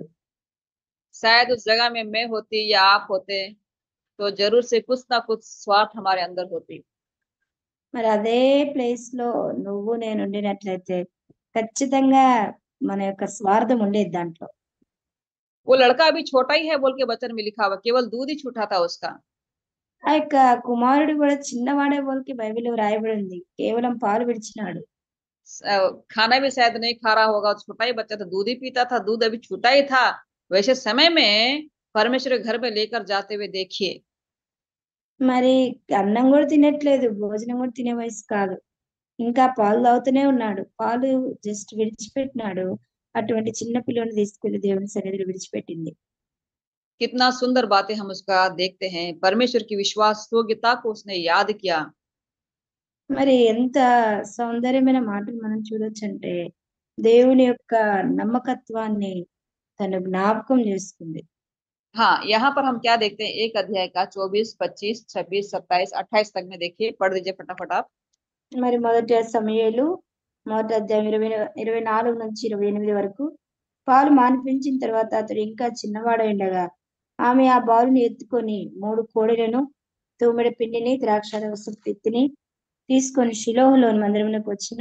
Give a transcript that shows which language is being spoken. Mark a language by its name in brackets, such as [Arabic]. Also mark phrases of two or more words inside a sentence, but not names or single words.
[Hindi] शायद उस जगह में मैं होती या आप होते तो जरूर से कुछ ना कुछ स्वार्थ हमारे अंदर होती। [Telugu] మరి అదే ప్లేస్ లో నువ్వు నేను ఉండినట్లయితే ఖచ్చితంగా మన యొక్క స్వార్థం ఉండేది దాంట్లో. [Hindi] वो लड़का अभी छोटा ही है बोल के वचन में लिखा हुआ, केवल दूध ही छूटा था उसका। [Telugu] ఆ యొక్క కుమారుడు కూడా చిన్నవాడే బోల్కి బైబిల్ వ్రాయబడి ఉంది. కేవలం పాలు విడిచినాడు. [Hindi] खाना भी शायद नहीं खा रहा होगा, छोटा ही बच्चा था, दूध ही पीता था, दूध अभी छूटा ही था। वैसे समय में परमेश्वर के घर में लेकर जाते हुए देखिए। [Telugu] మరి అన్నం కూడా తినట్లేదు, భోజనం కూడా తినే వయసు కాదు. ఇంకా పాలు తాగుతూనే ఉన్నాడు. పాలు జస్ట్ విడిచిపెట్టినాడు. అటువంటి చిన్న పిల్లని తీసుకెళ్లి దేవుని సన్నిధిలో విడిచిపెట్టింది. [Hindi] कितना सुंदर बातें हम उसका देखते हैं, परमेश्वर की विश्वास योग्यता को उसने याद किया। [Telugu] మరి ఎంత సౌందర్యమైన మాటలు మనం చూడొచ్చంటే దేవుని యొక్క నమ్మకత్వాన్ని తను జ్ఞాపకం చేసుకుంది. [Hindi] हाँ, यहाँ पर हम क्या देखते हैं, एक अध्याय का 24, 25, 26, 27, 28 तक में देखिए, पढ़ दीजिए फटाफट आप। [Telugu] మరి మొదటి సమూయేలు మొదటి అధ్యాయం 24-28 వరకు. పాలు మాన్పించిన తర్వాత అతడు ఇంకా చిన్నవాడైండగా ఆమె ఆ బాలుని ఎత్తుకొని 3 కోడెలను, తూమెడ పిండిని, ద్రాక్షారసపు తిత్తిని తీసుకొని షిలోహులోని మందిరమునకు వచ్చెను.